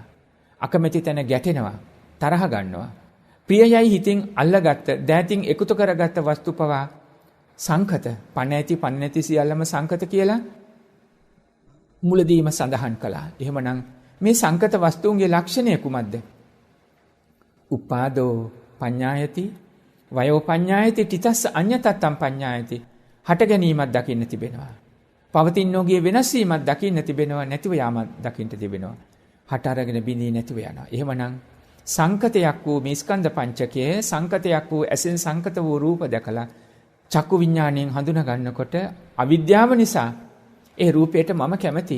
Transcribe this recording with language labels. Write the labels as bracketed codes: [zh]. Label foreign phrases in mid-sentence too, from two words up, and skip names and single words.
[si] අකමැති තැන ගැටෙනවා, තරහ ගන්නවා. ප්‍රියයයි හිතින් අල්ලගත්ත, දෑතින් එකතු කරගත්ත වස්තු පවා සංකත පණ ඇති පණ නැති සියල්ලම සංකත කියලා මුලදීම සඳහන් කළා. එහෙමනම් මේ සංකත වස්තුන්ගේ ලක්ෂණය කුමක්ද? [pi] උපාදෝ පඤ්ඤායති වයෝ පඤ්ඤායති තිතස්ස අඤ්ඤතත්තම් පඤ්ඤායති. [si] හට ගැනීමක් දකින්න තිබෙනවා. පවතිනෝගේ වෙනස් වීමක් දකින්න තිබෙනවා. නැතිව යාමක් දකින්න තිබෙනවා. හට අරගෙන බිඳී නැතිව යනවා. එහෙමනම් සංකතයක් වූ මේ ස්කන්ධ පංචකයේ සංකතයක් වූ ඇසෙන් සංකත වූ රූප දැකලා චක්කු විඥාණයෙන් හඳුනා ගන්නකොට අවිද්‍යාව නිසා ඒ රූපයට මම කැමති.